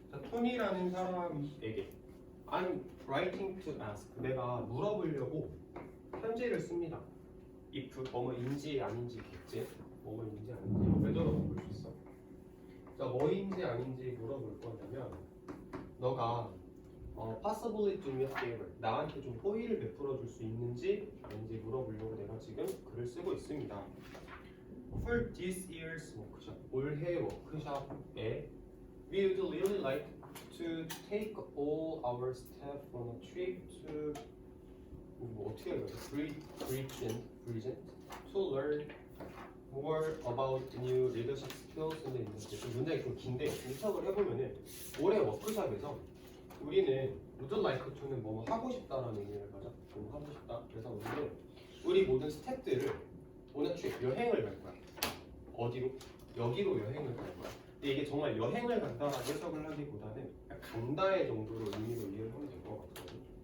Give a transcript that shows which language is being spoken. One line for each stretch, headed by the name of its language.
Korean: 톤이라는 사람에게
English: I'm writing to ask.
Korean: 내가 물어보려고 편지를 씁니다. if 뭐뭐인지 아닌지겠지. 뭐뭐인지 아닌지 외도로 볼 수 있어. 자, 뭐인지 아닌지 물어볼 거냐면 너가
English: possibly do me a favor.
Korean: 나한테 좀 호의를 베풀어 줄 수 있는지 아닌지 물어보려고 내가 지금 글을 쓰고 있습니다.
English: For this year's workshop,
Korean: 올해 워크숍에
English: we would really like to take all our staff on a trip to
Korean: 뭐 어떻게 해야 돼?
English: Bridgend to learn more about new leadership skills in the industry.
Korean: 문장이 좀 긴데 분석을 해보면은 올해 워크숍에서 우리는
English: would like to
Korean: 는 뭐 하고 싶다라는 의미를 가져. 뭐 하고 싶다. 그래서 우리는 우리 모든 스태프들을
English: on a trip
Korean: 여행을 갈 거야. 어디로? 여기로 여행을 갈 거야. 근데 이게 정말 여행을 간다라고 해석을 하기보다는 간다의 정도로 의미로 이해를 하면 될 것 같거든.